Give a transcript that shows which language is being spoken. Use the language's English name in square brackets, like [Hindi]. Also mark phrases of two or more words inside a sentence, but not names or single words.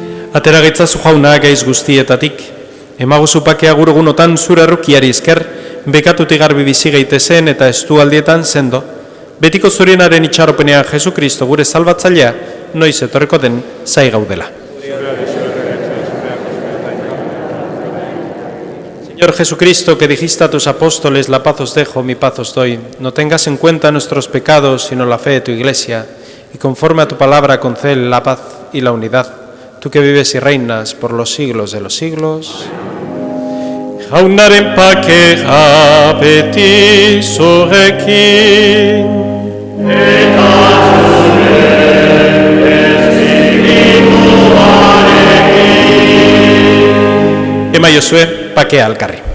[Basque] Atera gaitzazu jauna gaiz guztietatik, emaguzu pakea gurugunotan zure errukiari esker, bekatutik garbi bizi gaitezen eta estu aldietan sendo, betiko zurienaren itxaropenean Jesu Kristo gure salbatzailea, noiz etorreko den zai gaudela. [Spanish] Señor Jesucristo, que dijiste a tus apóstoles, la paz os dejo, mi paz os doy, no tengas en cuenta nuestros pecados, sino la fe de tu Iglesia, y conforme a tu palabra concédele la paz y la unidad, tú que vives y reinas por los siglos de los siglos. [Basque] Jaunaren pakea beti zurekin. Emaiozue pakea alkarri.